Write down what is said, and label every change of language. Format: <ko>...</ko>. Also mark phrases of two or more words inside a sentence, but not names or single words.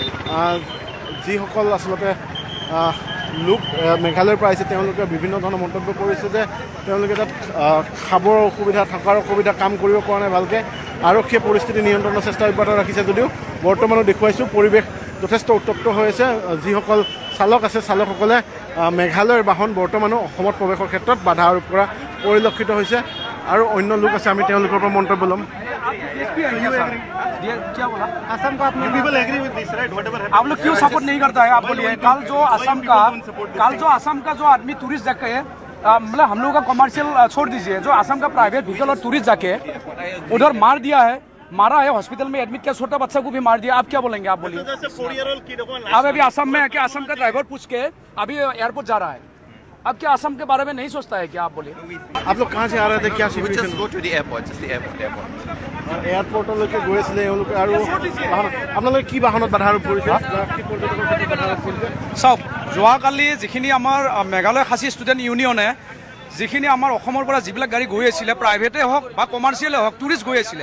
<as>যিসকল আচলতে লোক মেঘালয়ৰ পৰা আহিছে তেওঁলোকে বিভিন্ন ধৰণৰ মন্তব্য কৰিছে যে তেওঁলোকে তাত খাবৰ অসুবিধা থকাৰ অসুবিধা কাম কৰিব পৰা নাই ভালকৈ আৰক্ষীয়ে পৰিস্থিতি নিয়ন্ত্ৰণৰ চেষ্টা অব্যাহত ৰাখিছে যদিও বৰ্তমানো দেখুৱাইছোঁ পৰিৱেশ যথেষ্ট উত্তপ্ত হৈ আছে যিসকল চালক আছে চালকসকলে মেঘালয়ৰ বাহন বৰ্তমানো অসমত প্ৰৱেশৰ ক্ষেত্ৰত বাধা আৰোপ কৰা পৰিলক্ষিত হৈছে আৰু অন্য লোক আছে আমি তেওঁলোকৰ পৰা মন্তব্য ল'ম</as> <hi>आप लोग क्यों सपोर्ट नहीं करता है आप बोलिए कल जो असम का जो आदमी टूरिस्ट जाके मतलब हम लोग का कमर्शियल छोड़ दीजिए जो असम का</hi> <en>private vehicle</en> <hi>और टूरिस्ट जाके उधर मार दिया है मारा है हॉस्पिटल में एडमिट किया छोटा बच्चा को भी मार दिया आप क्या बोलेंगे आप बोलिए अब अभी असम में क्या असम का ड्राइवर पूछ के अभी एयरपोर्ट जा रहा है अब क्या असम के बारे में नहीं सोचता है क्या आप बोलिए आप लोग कहाँ से आ रहे थे क्या सिचुएशन</hi> <as>এয়াৰপৰ্টলৈকে গৈ আছিলে এওঁলোকে আৰু আপোনালোকে কি বাহনত বাধা আৰোপ কৰিছে চাওক যোৱাকালি যিখিনি আমাৰ মেঘালয় খাচী ষ্টুডেণ্ট ইউনিয়নে যিখিনি আমাৰ অসমৰ পৰা যিবিলাক গাড়ী গৈ আছিলে প্ৰাইভেটে হওক বা কমাৰ্চিয়েলে হওক টুৰিষ্ট গৈ আছিলে</as>